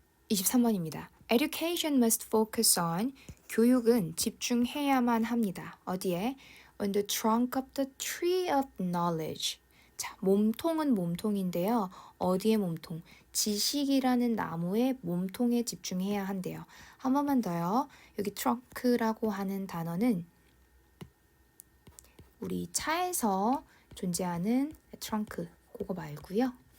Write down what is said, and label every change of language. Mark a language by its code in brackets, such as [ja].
[ko] (23번입니다) [en] Education must focus on [ko] 교육은 집중해야만 합니다. 어디에? [en] On the trunk of the tree of knowledge. [ko] 자, 몸통은 몸통인데요. 어디에 몸통? 지식이라는 나무의 몸통에 집중해야 한대요. 한 번만 더요. 여기 trunk라고 하는 단어는 우리 차에서 존재하는 트렁크 그거 말고요.